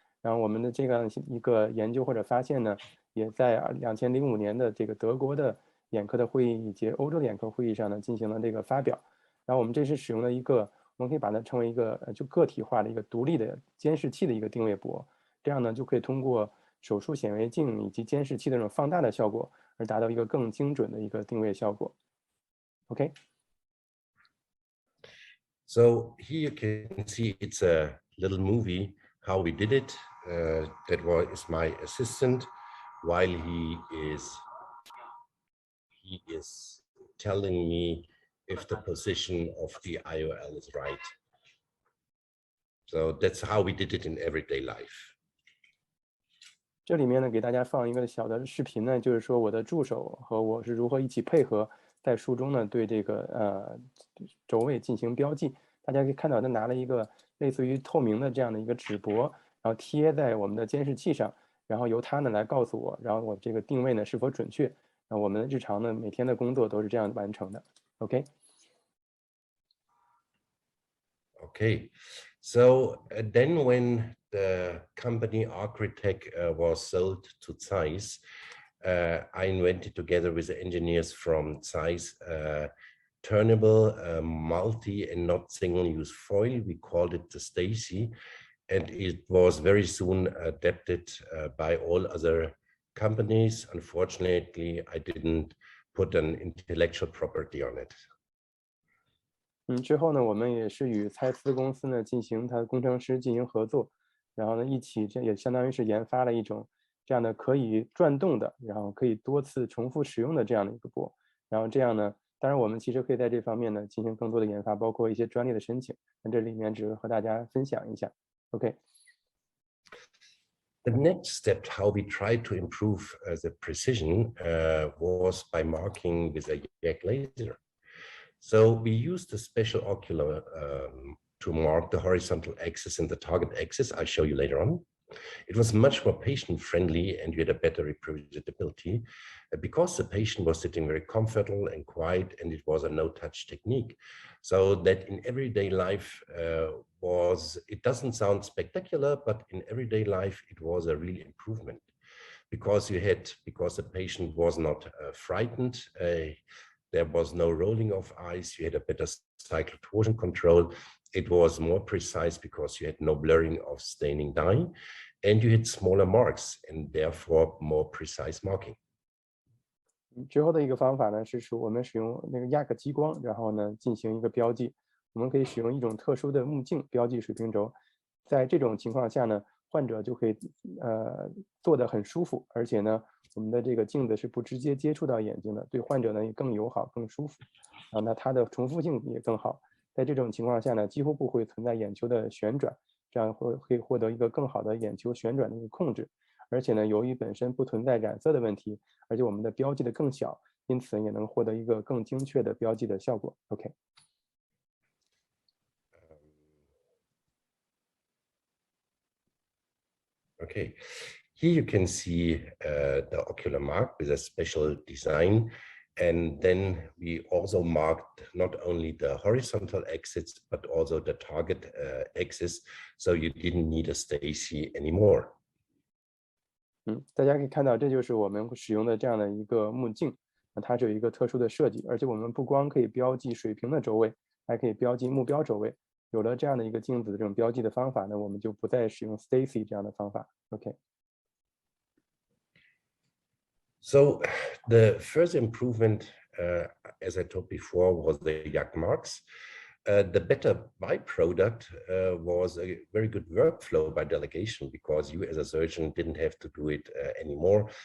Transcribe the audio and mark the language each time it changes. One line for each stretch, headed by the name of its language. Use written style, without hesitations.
Chinese: 然后我们的这样一个研究或者发现呢，也在2005年的这个德国的眼科的会议以及欧洲的眼科会议上呢进行了这个发表。然后我们这是使用了一个，我们可以把它称为一个就个体化的一个独立的监视器的一个定位箔，这样呢就可以通过手术显微镜以及监视器的这种放大的效果，而达到一个更精准的一个定位效果。 OK。
English: So here you can see it's a little movie how we did it. That was my assistant while he is telling me if the position of the IOL is right. So that's how we did it in everyday life.
Chinese: 这里面呢，给大家放一个小的视频呢，就是说我的助手和我是如何一起配合，在书中呢对这个轴位进行标记。大家可以看到，他拿了一个类似于透明的这样的一个纸箔，然后贴在我们的监视器上，然后由他呢来告诉我，然后我这个定位呢是否准确。然后我们日常呢每天的工作都是这样完成的。 OK。
English: Okay, so then when the company Architect was sold to Zeiss, I invented together with the engineers from Zeiss turnable, multi and not single-use foil. We called it the Stacy, and it was very soon adapted by all other companies. Unfortunately, I didn't put an intellectual property on it.
Chinese: 之后呢，我们也是与蔡司公司呢进行它的工程师进行合作，然后呢一起这也相当于是研发了一种这样的可以转动的，然后可以多次重复使用的这样的一个箔。然后这样呢，当然我们其实可以在这方面呢进行更多的研发，包括一些专利的申请。那这里面只是和大家分享一下。 OK。
English: The next step, how we tried to improve the precision, was by marking with a yak laser. So we used a special ocular to mark the horizontal axis and the target axis. I'll show you later on. It was much more patient-friendly, and you had a better reproducibility because the patient was sitting very comfortable and quiet, and it was a no-touch technique. So that in everyday life it doesn't sound spectacular, but in everyday life it was a real improvement because the patient was not frightened. There was no rolling of eyes. You had a better cycle torsion control. It was more precise because you had no blurring of staining dye, and you had smaller marks and therefore more precise marking.
Chinese: 之后的一个方法呢，是说我们使用那个亚克激光，然后呢进行一个标记。我们可以使用一种特殊的目镜标记水平轴，在这种情况下呢，患者就可以做得很舒服，而且呢，我们的这个镜子是不直接接触到眼睛的，对患者呢也更友好、更舒服。啊，那它的重复性也更好。在这种情况下呢，几乎不会存在眼球的旋转，这样可以获得一个更好的眼球旋转的一个控制。而且呢，由于本身不存在染色的问题，而且我们的标记的更小，因此也能获得一个更精确的标记的效果。 OK。
English: Okay, here you can see the ocular mark with a special design. And then we also marked not only the horizontal axis, but also the target axis. So you didn't need a Stacy anymore.
Chinese: 大家可以看到，这就是我们使用的这样的一个目镜，它是有一个特殊的设计，而且我们不光可以标记水平的轴位，还可以标记目标轴位。有了这样的一个镜子的这种标记的方法呢，我们就不再使用 Stacy 这样的方法。OK。
English: So the first improvement, as I told before, was the YAG marks. The better byproduct was a very good workflow by delegation, because you as a surgeon didn't have to do it anymore.